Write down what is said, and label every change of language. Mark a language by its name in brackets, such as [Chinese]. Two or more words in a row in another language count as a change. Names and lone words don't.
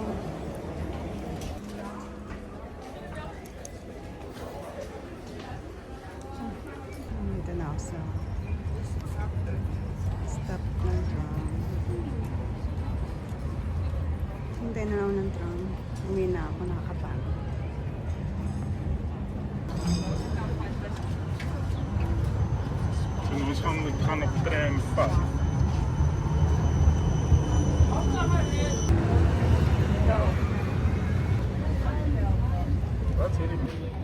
[Filipino] Dito na ako sa stop ng tram. Hintay na ako ng tram. Uwi na ako. Nakakapagod. [Dutch] Dus we gaan op tram vast. Wat zie je?